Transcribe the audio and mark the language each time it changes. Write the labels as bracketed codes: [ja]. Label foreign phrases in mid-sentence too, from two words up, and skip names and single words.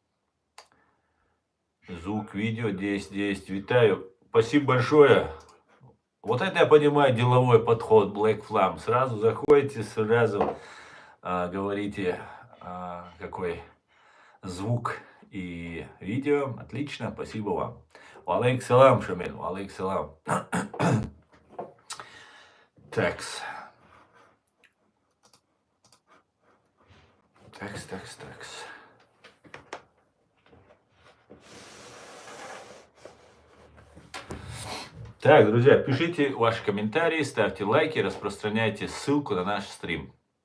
[ru] Звук, видео, 10. Витаю. Спасибо большое. Вот это я понимаю деловой подход Black Flam. Сразу заходите, сразу говорите, какой звук и видео. Отлично, спасибо вам. [ar] عليكم سلام, [ru] Шамиль. [ar] عليكم سلام. [ru] Такс. Так, друзья, пишите ваши комментарии, ставьте лайки, распространяйте ссылку на наш стрим.